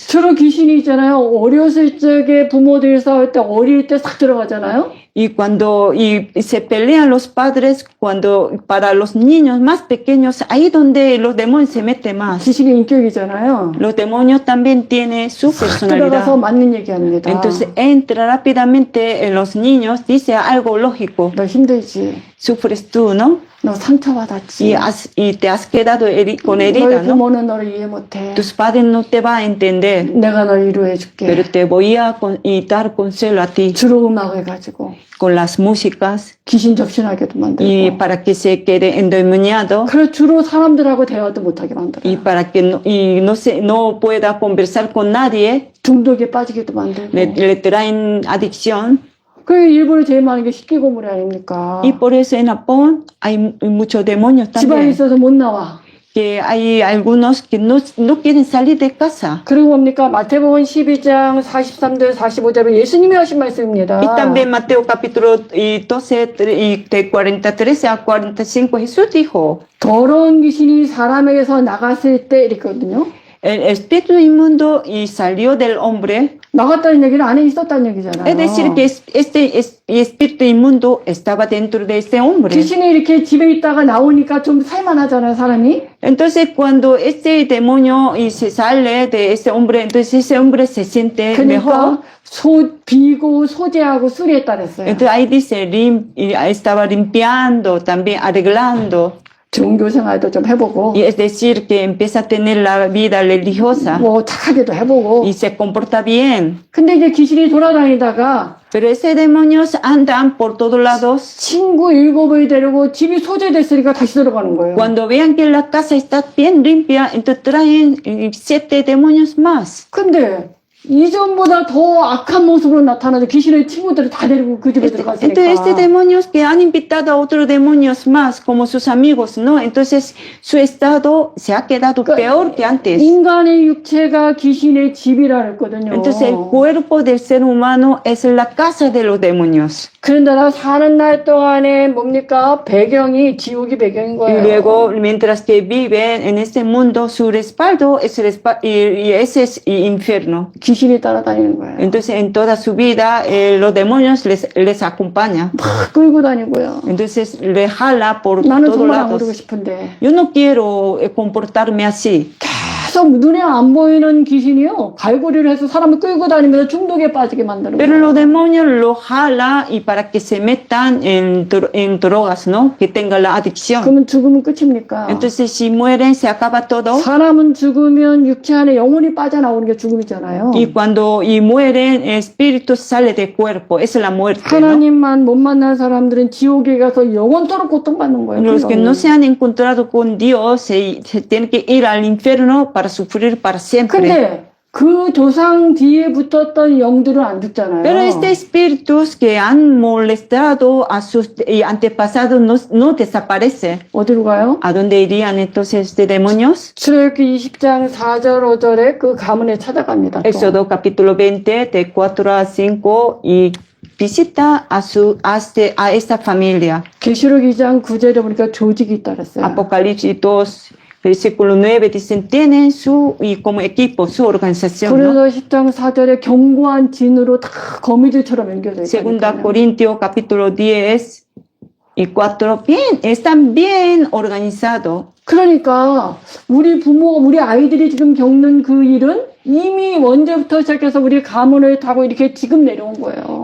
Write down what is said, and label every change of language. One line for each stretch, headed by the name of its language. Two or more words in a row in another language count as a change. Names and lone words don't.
Korean: 주로 귀신이 있잖아요. 어렸을 적에 부모들이 싸울 때 어릴 때 싹 들어가잖아요.
Spanish: Y cuando se pelean los padres, cuando para los niños más pequeños, ahí donde los demonios se meten más.
Korean: 귀신의 인격이잖아요.
Spanish: Los demonios también tienen su
Korean: 싹 들어가서
Spanish: personalidad.
Korean: 맞는 얘기합니다.
Spanish: Entonces entra rápidamente en los niños, dice algo lógico.
Korean: 너 힘들지.
Spanish: Sufres tú, ¿no?
Korean: 너 상처받았지.
Spanish: Y te has quedado con
Korean: 너희
Spanish: herida, ¿no?
Korean: 부모는 너를 이해 못해.
Spanish: Tus padres no te van a entender,
Korean: 내가 널 위로해줄게.
Spanish: pero te voy a dar consuelo a ti
Korean: 주로 음악을 가지고
Spanish: con las músicas
Korean: 귀신 접신하게도
Spanish: y
Korean: 만들고.
Spanish: para que se quede endemoniado
Korean: 그래 주로 사람들하고 대화도 못하게 만들어요.
Spanish: y para que no pueda conversar con nadie,
Korean: 중독에 빠지게도 만들고.
Spanish: le traen adicción.
Korean: 그 일본에 제일 많은 게 식기고물이 아닙니까?
Spanish: Y por eso en Japón hay muchos demonios
Korean: 집안에
Spanish: también,
Korean: 있어서 못 나와.
Spanish: que hay algunos que no quieren salir de casa.
Korean: 그리고 뭡니까? 마태복음 12장 43절 45절은 예수님이 하신 말씀입니다.
Spanish: Y también Mateo capítulo 12, y de 43 a 45, Jesús dijo,
Korean: 더러운 귀신이 사람에게서 나갔을 때 이랬거든요.
Spanish: el espíritu inmundo y salió del hombre.
Korean: 나갔다는 얘기는 안에 있었다는 얘기잖아요.
Spanish: Es decir, que este espíritu inmundo estaba dentro de este hombre.
Korean: 귀신이 이렇게 집에 있다가 나오니까 좀 살만하잖아요, 사람이.
Spanish: Entonces, cuando este demonio y se sale de ese hombre, entonces ese hombre se siente mejor.
Korean: 그러니까 비고 소재하고 수리했다 그랬어요.
Spanish: Entonces ahí dice, y estaba limpiando, también arreglando.
Korean: 종교 생활도 좀 해보고,
Spanish: Y es decir, que empieza a tener la vida religiosa
Korean: 뭐 착하게도 해보고.
Spanish: y se comporta bien.
Korean: 근데 이제 귀신이 돌아다니다가
Spanish: Pero ese demonios andan por todos lados.
Korean: 친구 7을 데리고 집이 소재됐으니까 다시 들어가는 거예요.
Spanish: Cuando vean que la casa está bien limpia, entonces traen 7 demonios más.
Korean: 근데 이전보다 더 악한 모습으로 나타나서 귀신의 친구들을 다 데리고 그 집에 들어갔으니까.
Spanish: Entonces, este demonios que han invitado a otros demonios más, como sus amigos, ¿no? Entonces, su estado se ha quedado peor que antes.
Korean: 인간의 육체가 귀신의 집이라 그랬거든요.
Spanish: Entonces, el cuerpo del ser humano es la casa de los demonios.
Korean: 그런데 사는 날 동안에 뭡니까? 배경이 지옥이 배경인
Spanish: Y
Korean: 거예요.
Spanish: luego, mientras que viven en este mundo, su respaldo es y ese es infierno.
Korean: 귀신이 따라다니는 거예요.
Spanish: Entonces, en toda su vida, los demonios les acompañan.
Korean: 막 끌고 다니고요.
Spanish: Entonces, le jala por
Korean: 나는
Spanish: todos
Korean: 정말 안 그러고
Spanish: lados.
Korean: 싶은데
Spanish: Yo no quiero comportarme así.
Korean: 계속 눈에 안 보이는 귀신이요. 갈고리를 해서 사람을 끌고 다니면서 중독에 빠지게 만드는
Spanish: Pero
Korean: 거예요.
Spanish: los demonios lo jala y para que se metan en drogas, ¿no? Que tengan la adicción.
Korean: 그러면 죽으면 끝입니까?
Spanish: Entonces, si mueren, se acaba todo.
Korean: 사람은 죽으면 육체 안에 영혼이 빠져나오는 게 죽음이잖아요.
Spanish: Y cuando mueren, el espíritu sale del cuerpo. Esa es la muerte, ¿no?
Korean: 하나님만 못 만난 사람들은 지옥에 가서 영원토록 고통받는 거예요.
Spanish: Los que no se han encontrado con Dios se tienen que ir al infierno para sufrir para siempre.
Korean: 근데 그 조상 뒤에 붙었던 영들은 안 죽잖아요.
Spanish: Pero estos espíritus que han molestado a sus antepasados no desaparecen.
Korean: 어디로 가요?
Spanish: ¿A dónde irían entonces de demonios?
Korean: 출애굽기 20장 4절 5절에 그 가문에 찾아갑니다. 또.
Spanish: Éxodo capítulo 20, de 4 a 5, y visita a esta familia.
Korean: 계시록 2장 9절에 보니까 조직이 있다 그랬어요.
Spanish: Apocalipsis 2, versículo 9, dicen, tienen como equipo, su organización, ¿no?
Korean: 그래서 10장 4절에 견고한 진으로 다 거미줄처럼 연결되어
Spanish: Segunda
Korean: 있다니까요.
Spanish: Corintios capítulo 10 y 4, están bien organizados.
Korean: 그러니까 우리 부모, 우리 아이들이 지금 겪는 그 일은 이미 원죄부터 시작해서 우리 가문을 타고 이렇게 지금 내려온 거예요.